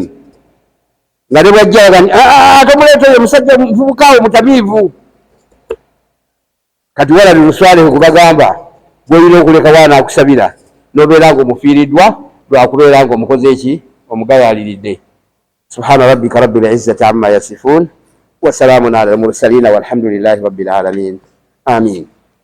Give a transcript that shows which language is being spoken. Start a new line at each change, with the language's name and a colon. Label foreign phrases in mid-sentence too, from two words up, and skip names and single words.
Ganda: Nga ne bwajja bagani tomuleeta oyo musajja muvubukaawo mutamiivu. Kati walabira luswaleho kubagamba gw'olina okuleka wana akusabira n'obeera ng'omufiiriddwa lwakubeera ng'omukoze eki? Omugayaaliridde.
Arabic: سبحان ربك رب العزة عما يصفون وسلام على المرسلين والحمد لله رب العالمين. Amiin.